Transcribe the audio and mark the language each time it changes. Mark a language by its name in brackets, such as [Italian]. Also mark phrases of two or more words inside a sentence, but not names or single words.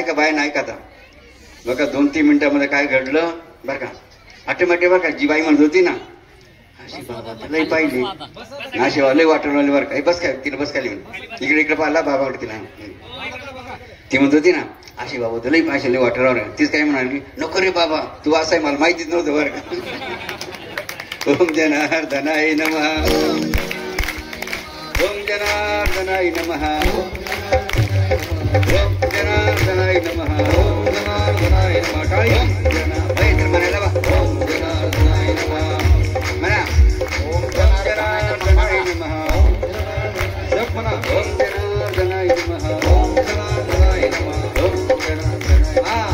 [Marathi] का आता बघा 2-3 मिनिटांमध्ये काय घडलं बरं का, ऑटोमॅटिक बरं का जी बाई म्हणत होती ना अशी बाबा लई पाहिली अशी लई वाटायला बरं का, बस काय तिला बस खाली इकडे पाहिला बाबा तिला, ती म्हणत होती ना अशी बाबा तुला लई लई वाटायला, तीच काय म्हणाली नको रे बाबा तू असं आहे मला माहितीच नव्हतं बरं का, [Sanskrit] ओम जनार्दनाय नमः, ओम जनार्दनाय नमः, ओम जनार्दनाय नमः, ओम जनार्दनाय नमः, [Marathi] काय तर म्हणायला बा [Sanskrit] ओम जनार्दनाय नमः म्हणा, ओम जनार्दनाय नमः, [Marathi] जप म्हणा [Sanskrit] ओम जनार्दनाय नमः, ओम जनार्दनाय नमः, ओम जनार्दनाय